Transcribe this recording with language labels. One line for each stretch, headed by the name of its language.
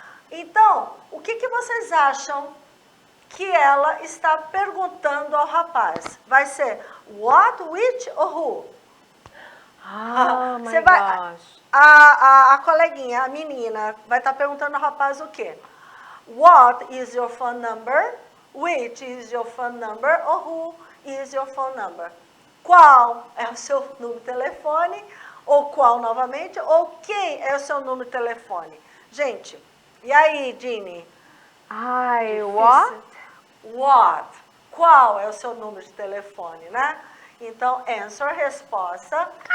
Portuguese: Então, o que vocês acham que ela está perguntando ao rapaz? Vai ser what, which ou who?
English: Oh, my gosh.
Portuguese: A coleguinha, a menina, vai estar perguntando ao rapaz o quê?
English: What is your phone number? Which is your phone number? Ou who is your phone number?
Portuguese: Qual é o seu número de telefone? Ou qual novamente? Ou quem é o seu número de telefone? Gente, e aí, Ginny?
English: What? What?
Portuguese: Qual é o seu número de telefone, né? Então, answer, resposta.